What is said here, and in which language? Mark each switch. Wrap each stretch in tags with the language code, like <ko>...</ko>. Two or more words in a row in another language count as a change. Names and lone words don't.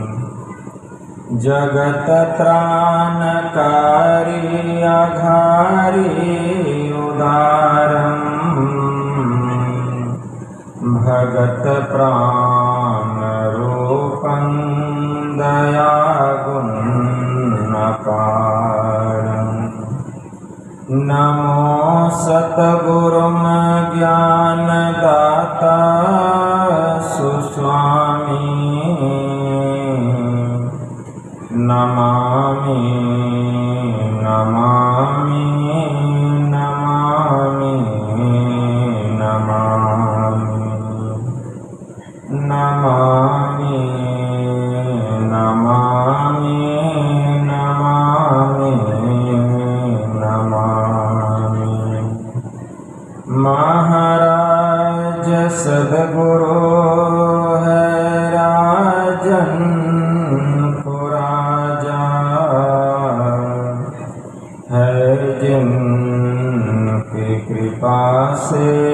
<sa>जगत्त्राणकारी अघारी उदारम् भगत प्राणरूपं दयागुणकारम् नमो सतगुरुं ज्ञानदाता सुस्वामी नमामि नमामि नमामि नमामि नमामि नमामि नमामि नमामि</sa> <hi>महाराज सद्गुरु है राजन जिनकी कृपा से</hi>